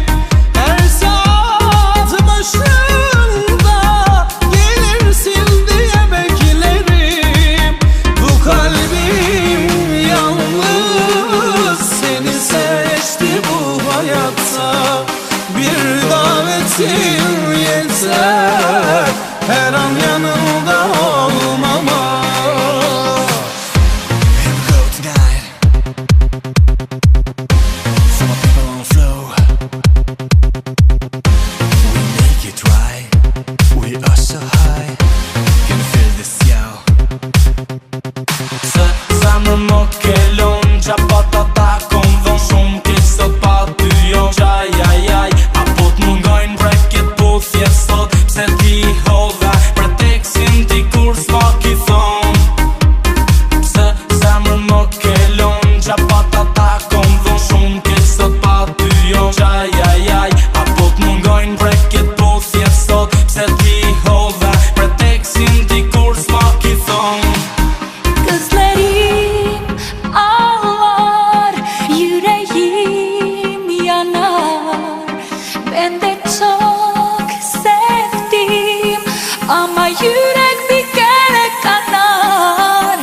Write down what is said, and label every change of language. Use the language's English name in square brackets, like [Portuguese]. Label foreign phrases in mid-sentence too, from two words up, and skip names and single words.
[Turkish] Her saat başında gelirsin diye beklerim. Bu kalbim yalnız seni seçti bu hayatta. Bir davetin yeter, her an yanımda olmama. [English] Here we go tonight. For my people on flow, we make it right. We are so high. Can you feel this, yo? [Albanian] Se zemër më kelon, qa pata ta kom von. Shumë keq sot pa ty jon, qaj ajaj. Apo t'mungojnë preket po thjet sot, pse ti hodha preteksin ti kur s'ma ki thon. Se zemër më kelon, qa pata ta kom von. Shumë keq sot pa ty jon, qaj ajaj. Apo t'mungojnë preket po thjet sot, pse ti hodha preteksin ti kur s'ma ki thon. [Turkish] Gözlerim ağlar, yüreğim yanar. Ben de çok sevdim ama yürek bir kere kanar.